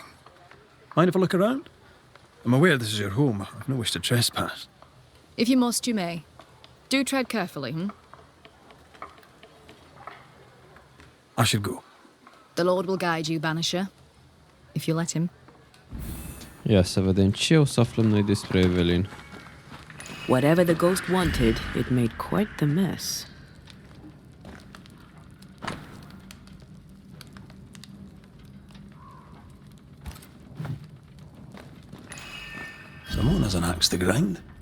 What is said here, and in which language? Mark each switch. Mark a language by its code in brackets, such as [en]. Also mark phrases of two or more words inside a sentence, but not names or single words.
[en] Mind if I look around? I'm aware this is your home. I've no wish to trespass. If you must, you may. Do tread carefully, I should go. The Lord will guide you, Banisher. If you let him. [ro] Ia să vedem ce o să aflăm noi despre Evelyn. [en] Whatever the ghost wanted, it made quite the mess. Someone has an axe to grind.